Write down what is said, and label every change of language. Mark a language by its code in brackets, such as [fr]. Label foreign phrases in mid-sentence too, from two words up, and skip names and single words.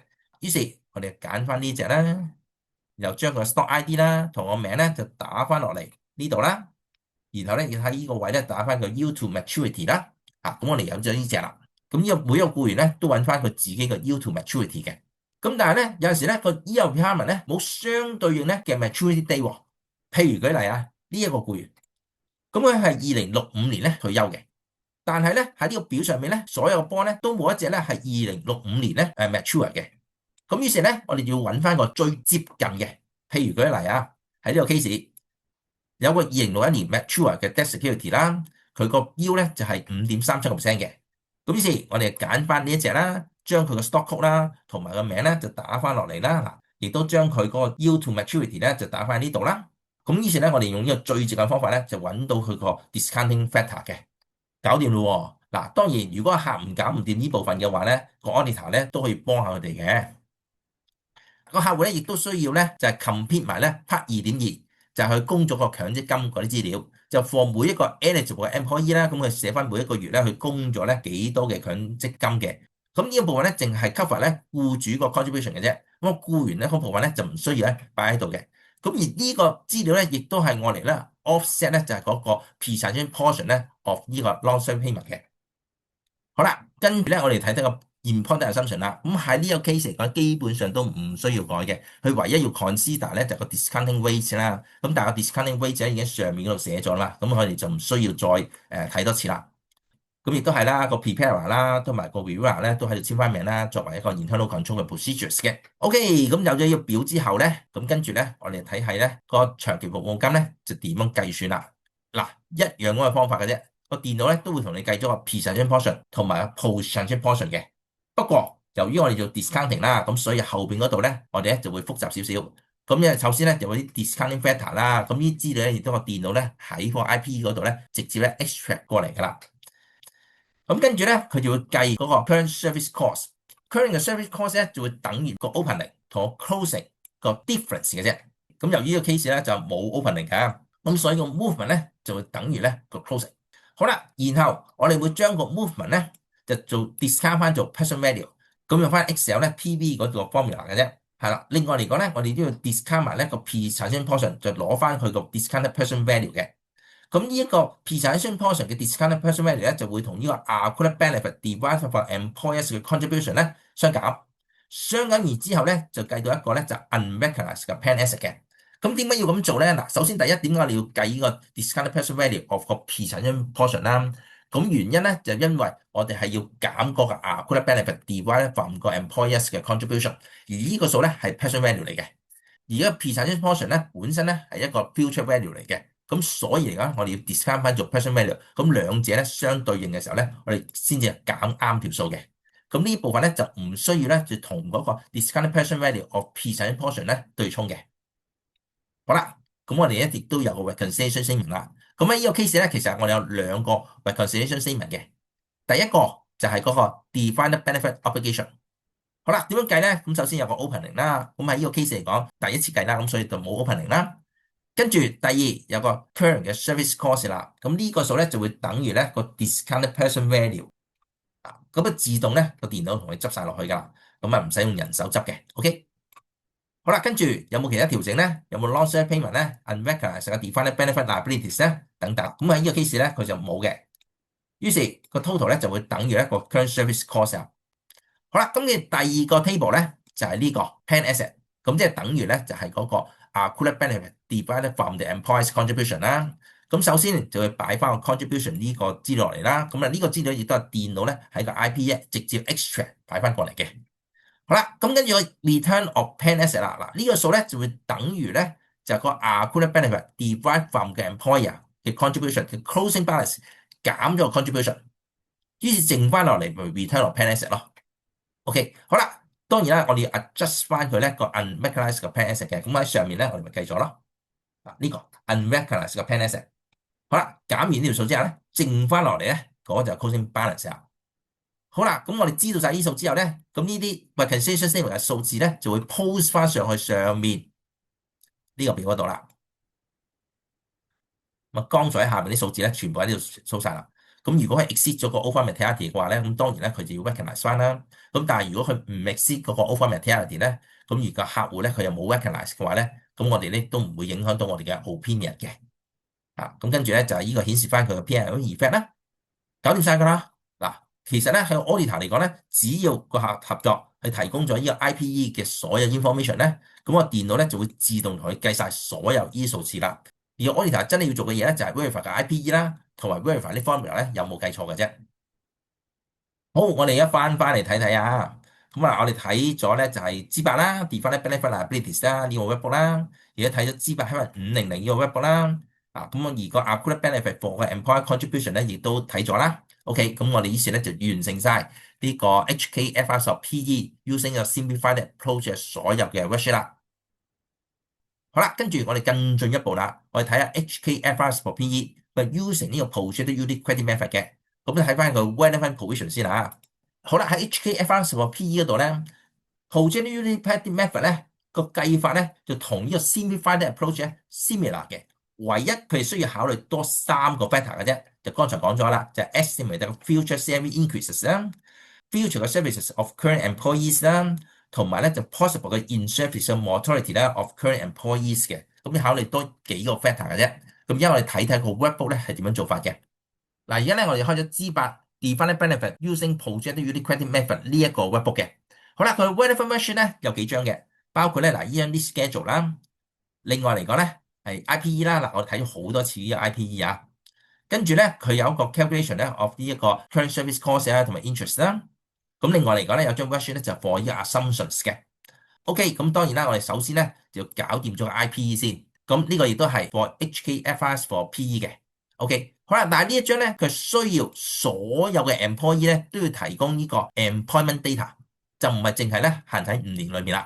[yue] 於是我哋揀翻呢隻啦，又將個 [en] stock ID [yue] 啦同個名咧就打翻落嚟呢度啦，然後咧要喺呢個位咧打翻個 [en] yield to maturity [yue] 啦。咁我哋有咗呢隻啦。咁呢個每一個僱員咧都揾翻佢自己嘅 [en] yield to maturity [yue] 嘅。咁但係咧有陣時咧個 [en] year requirement [yue] 咧冇相對應咧嘅 [en] maturity day [yue] 喎。譬如舉例啊，呢一個僱員，咁佢係2065年咧退休嘅，但係咧喺呢個表上面咧所有 bond 咧都冇一隻咧係2065年咧mature 嘅。咁於是咧，我哋要揾翻個最接近嘅，譬如舉例啊，喺呢個 case 有個2061年 mature 嘅 [en] debt security [yue] 啦，佢個 yield 咧就係5.37%嘅。咁於是我哋揀翻呢一隻啦， 將佢個 [en] stock code [yue] 啦同埋個名咧就打翻落嚟啦，嗱，亦都將佢嗰個 [en] yield to maturity [yue] 咧就打翻喺呢度啦。咁於是咧，我哋用呢個最直嘅方法咧，就揾到佢個 [en] discounting factor [yue] 嘅，搞掂咯喎。嗱，當然如果客唔搞唔掂呢部分嘅話咧，個 auditor 咧都可以幫下佢哋嘅。個客戶咧亦都需要咧就係 complete 埋咧 part 2.2，就係佢供咗個強積金嗰啲資料，就 for 每一個 eligible 嘅 employee 啦，咁佢寫翻每一個月咧佢供咗咧幾多嘅強積金嘅。咁呢一部分咧淨係 cover 咧僱主個 contribution 嘅啫，咁個僱員咧嗰部分咧就唔需要咧擺喺度嘅。咁而呢個資料咧亦都係我嚟咧 offset 咧就係嗰個 [en] percentage portion [yue] 咧 of 呢個 [en] long-term payment [yue] 嘅。好啦，跟住咧，我哋睇睇個 [en] important assumption [yue] 啦。咁喺呢個 case 嚟講，基本上都唔需要改嘅。佢唯一要 consider 咧就係個 [en] discounting rate [yue] 啦。咁但係個 [en] discounting rate [yue] 咧已經上面嗰度寫咗啦。咁我哋就唔需要再睇多次啦。咁亦都係啦，個 preparer 啦，同埋個 reviewer 咧都喺度簽翻名啦，作為一個 [en] internal control [yue] 嘅 procedures 嘅。OK，咁有咗呢個表之後咧，咁跟住咧，我哋睇係咧個長期服務金咧就點樣計算啦。嗱，一樣嗰個方法嘅啫。個電腦咧都會同你計咗個 [en] pre-sanction portion [yue] 同埋 [en] post-sanction portion [yue] 嘅。不過由於我哋做 discounting 啦，咁所以後邊嗰度咧，我哋咧就會複雜少少。咁因為首先咧就會啲 [en] discounting factor [yue] 啦，咁呢啲資料咧亦都個電腦咧喺個 IPE 嗰度咧直接咧 extract 過嚟㗎啦。咁跟住咧，佢就會計嗰個 [en] current service cost。 [yue] current 嘅 [en] service cost [yue] 咧就會等於個 opening 同個 closing 個 difference 嘅啫。咁由於呢個 case 咧就冇 opening 㗎，咁所以個 movement 咧就會等於咧個 closing。好啦，然後我哋會將個 movement 咧就做 discount 翻做 [en] present value， [yue] 咁用翻 Excel 咧 PV 嗰個 formula 嘅啫。係啦，另外嚟講咧，我哋都要 discount 埋咧個 [en] pre-sanction portion， [yue] 就攞翻佢個 [en] discounted present value [yue] 嘅。咁呢一個 [en] pre-sanction portion [yue] 嘅 [en] discounted present value [yue] 咧，就會同呢個 [en] accrued benefit divided by employers [yue] 嘅 contribution 咧相減，相減完之後咧就計到一個咧就 unrecognized 嘅 [en] plan asset [yue] 嘅。咁點解要咁做咧？嗱，首先第一點解你要計呢個 [en] discounted present value of [yue] 個 [en] pre-sanction portion [yue] 啦？咁原因咧就因為我哋係要減嗰個 [en] accrued benefit divided from [yue] 個 employers 嘅 contribution，而呢個數咧係 [en] present value [yue] 嚟嘅。而家 [en] pre-sanction portion [yue] 咧本身咧係一個 [en] future value [yue] 嚟嘅，咁所以嚟講我哋要 discount 翻做 [en] present value， [yue] 咁兩者咧相對應嘅時候咧，我哋先至減啱條數嘅。咁呢部分咧就唔需要咧就同嗰個 [en] discount present value of pre-sanction portion [yue] 咧對沖嘅。好啦，咁我哋咧亦都有個 [en] reconciliation statement [yue] 啦。咁喺呢個 case 咧，其實我哋有兩個 [en] reconciliation statement [yue] 嘅。第一個就係嗰個 [en] defined benefit obligation。 [yue] 好啦，點樣計咧？咁首先有個 opening 啦，咁喺呢個 case 嚟講，第一次計啦，咁所以就冇 opening 啦。跟住第二有個 current 嘅 [en] service cost [yue] 啦，咁呢個數咧就會等於咧個 [en] discounted present value。 [yue] 咁啊自動咧個電腦同你執晒落去㗎，咁啊唔使用人手執嘅。OK。好啦，跟住有冇其他調整咧？有冇 [en] lost payment [yue] 咧？unrecognized 嘅 [en] defined benefit liabilities [yue] 咧？等等。咁喺呢個 case 咧，佢就冇嘅。於是個 total 咧就會等於一個 [en] current service cost。 [yue] 好啦，咁你第二個 table 咧就係呢個 [en] plan asset， [yue] 咁即係等於咧就係嗰個 [en] accrued benefit divided from the employee's contribution [yue] 啦。咁首先就會擺翻個 contribution 呢個資料落嚟啦。咁啊呢個資料亦都係電腦咧喺個 IPE 直接 extract 擺翻過嚟嘅。好啦，咁跟住個 [en] return of plan asset [yue] 啦，嗱呢個數咧就會等於咧就係個 [en] accrued benefit divided from [yue] 嘅 employer 嘅 contribution 嘅 [en] closing balance [yue] 減咗個 contribution，於是剩翻落嚟咪 [en] return of plan asset [yue] 咯。OK，好啦，當然啦，我哋要 adjust 翻佢咧個 unrecognized 嘅 [en] plan asset [yue] 嘅，咁喺上面咧我哋咪計咗咯。嗱呢個 unrecognized 嘅 [en] plan asset， [yue] 好啦，減完呢條數之後咧，剩翻落嚟咧嗰就係 [en] closing balance [yue] 啊。好啦，咁我哋知道晒呢數之後咧，咁呢啲 [en] reconciliation statement [yue] 嘅數字咧就會 post 翻上去上面呢個表嗰度啦。咁啊，剛才喺下面啲數字咧，全部喺呢度 show 晒啦。咁如果係 exceed 咗個 [en] over materiality [yue] 嘅話咧，咁當然咧佢就要 recognize 翻啦。咁但係如果佢唔 exceed 嗰個 [en] over materiality [yue] 咧，咁而個客戶咧佢又冇 recognize 嘅話咧，咁我哋咧都唔會影響到我哋嘅 opinion 嘅。咁跟住咧就係呢個顯示翻佢嘅 [en] P&L effect [yue] 啦，搞掂晒㗎啦。嗱，其實咧喺 auditor 嚟講咧，只要個客合作係提供咗呢個 IPE 嘅所有 information 咧，咁個電腦咧就會自動同佢計晒所有呢啲數字啦。而 auditor 真係要做嘅嘢咧就係 verify 個 IPE 啦，同埋 verify 呢 formula 咧有冇計錯嘅啫。好，我哋而家翻嚟睇睇啊。咁啊，我哋睇咗咧就係 G8 啦 ， [en] defined benefit liabilities [yue] 啦呢個 workbook 啦，而家睇咗 G8/500呢個 workbook 啦。咁而個 [en] accrued benefit for [yue] 個 [en] employer contribution [yue] 咧亦都睇咗啦。 OK，咁我哋於是咧就完成晒呢個 [en] HKFR for PE using [yue] 個 [en] simplified approach [yue] 嘅所有嘅 worksheet 啦。好啦，跟住我哋更進一步啦，我哋睇下 [en] HKFR for PE [yue] 佢 using 呢個 [en] projected unit credit method [yue] 嘅。咁你睇翻個 [en] relevant provision [yue] 先啦。好啦，喺 [en] HKFR for PE [yue] 嗰度咧 ， [en] projected unit credit method [yue] 咧個計法咧就同呢個 [en] simplified approach [yue] 咧 similar 嘅，唯一佢哋需要考慮多3個 factor 嘅啫。就剛才講咗啦，就係 [en] estimate the future salary increases [yue] 啦， [en] future services of current employees [yue] 啦。同埋咧就 possible 嘅 [en] in-service mortality [yue] 咧 [en] of current employees [yue] 嘅，咁你考慮多幾個 factor 嘅啫。咁而家我哋睇睇個 workbook 咧係點樣做法嘅。嗱，而家咧我哋開咗 [en] G8 defined benefit using projected unit credit method [yue] 呢一個 workbook 嘅。好啦，佢 [en] relevant version [yue] 咧有幾張嘅，包括咧嗱 [en] yearly schedule [yue] 啦，另外嚟講咧係 IPE 啦，嗱我哋睇咗好多次呢個 IPE 啊，跟住咧佢有一個 calculation 咧 of 呢一個 [en] current service cost [yue] 啊同埋 interest 啦。咁另外嚟講咧有張 worksheet 咧就 for 呢個 assumptions 嘅。OK，咁當然啦，我哋首先咧就搞掂咗個 IPE 先。咁呢個亦都係 for [en] HKFRs for PE [yue] 嘅。OK，好啦，但係呢一張咧，佢需要所有嘅 employee 咧都要提供呢個 [en] employment data， [yue] 就唔係淨係咧限喺5年裏面啦。